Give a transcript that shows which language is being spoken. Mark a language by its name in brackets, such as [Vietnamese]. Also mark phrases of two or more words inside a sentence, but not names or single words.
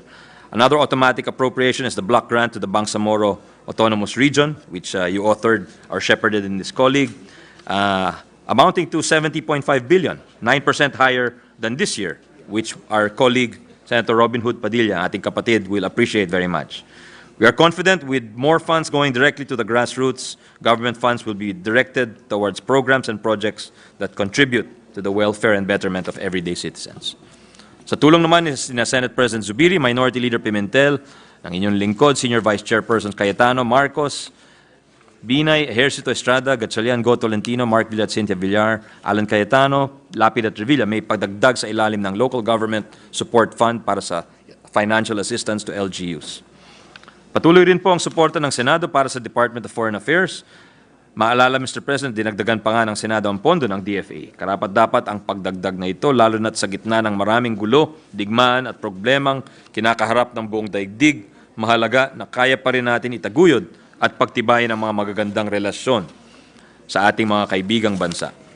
[English] Another automatic appropriation is the block grant to the Bangsamoro Autonomous Region, which you authored or shepherded in this colleague, amounting to 70.5 billion, 9% higher than this year, which our colleague, [Filipino] Senator Robin Hood Padilla, ating kapatid, [English] will appreciate very much. We are confident with more funds going directly to the grassroots, government funds will be directed towards programs and projects that contribute to the welfare and betterment of everyday citizens. [Filipino] Sa tulong naman ni Senate President Zubiri, Minority Leader Pimentel, ng inyong lingkod, Senior Vice Chairperson Cayetano, Marcos, Binay, Ejercito Estrada, Gatchalian, Go Tolentino, Mark Villar at Cynthia Villar, Alan Cayetano, Lapid at Revilla, may pagdagdag sa ilalim ng Local Government Support Fund para sa [English] financial assistance to LGUs. [Filipino] Patuloy rin po ang suporta ng Senado para sa Department of Foreign Affairs. Maalala, Mr. President, dinagdagan pa nga ng Senado ang pondo ng DFA. Karapat-dapat ang pagdagdag na ito, lalo na't sa gitna ng maraming gulo, digmaan at problemang kinakaharap ng buong daigdig, mahalaga na kaya pa rin natin itaguyod at pagtibayin ang mga magagandang relasyon sa ating mga kaibigang bansa.